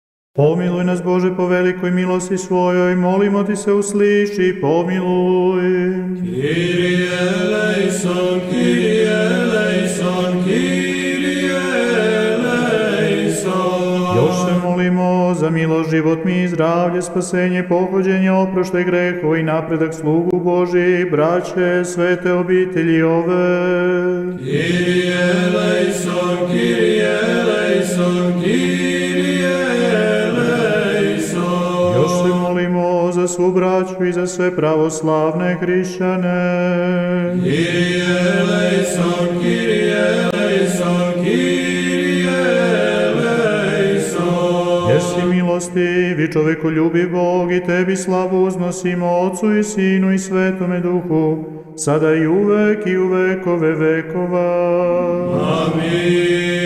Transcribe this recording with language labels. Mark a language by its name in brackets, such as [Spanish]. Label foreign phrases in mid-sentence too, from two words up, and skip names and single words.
[Serbian] Pomiluj nas, Bože, po velikoj milosti svojoj, molimo ti se, usliši, pomiluj. [Greek] Κύριε ἐλέησον, Κύριε ἐλέησον, Κύριε ἐλέησον. [Serbian] Još se molimo za milost, život mi, zdravlje, spasenje, pohođenje, oproštaj grehova i napredak slugu Božji, braće, svete obitelji ove. [Greek] Κύριε ἐλέησον, Κύριε ἐλέησον, Κύριε ἐλέησον. [Serbian] Još se molimo za svu braću i za sve pravoslavne hrišćane. [Greek] Κύριε ἐλέησον, Κύριε ἐλέησον, Κύριε ἐλέησον. [Serbian] Jesi milostivi, čovekoljubi Bog, i tebi slavu uznosimo, Otcu i Sinu i Svetome Duhu, sada i u vekove vekova. Amin.